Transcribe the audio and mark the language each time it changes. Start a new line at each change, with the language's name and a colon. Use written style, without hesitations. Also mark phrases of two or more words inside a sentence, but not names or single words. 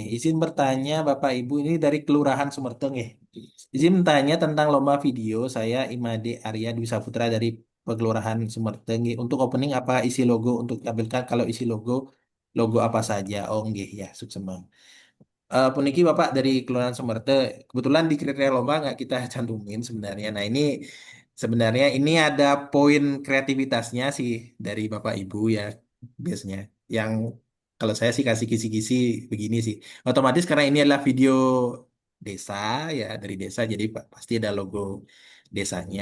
Indonesian: Izin bertanya Bapak Ibu ini dari Kelurahan Sumerteng nih. Izin bertanya tentang lomba video. Saya Imade Arya Dwi Saputra dari Kelurahan Sumerteng. Nggih. Untuk opening apa isi logo untuk tampilkan kalau isi logo apa saja? Oh nggih ya, sukses. Puniki Bapak dari Kelurahan Sumerte, kebetulan di kriteria lomba nggak kita cantumin sebenarnya. Nah ini sebenarnya ini ada poin kreativitasnya sih dari Bapak Ibu ya biasanya. Yang kalau saya sih kasih kisi-kisi begini sih. Otomatis karena ini adalah video desa ya dari desa, jadi pasti ada logo desanya.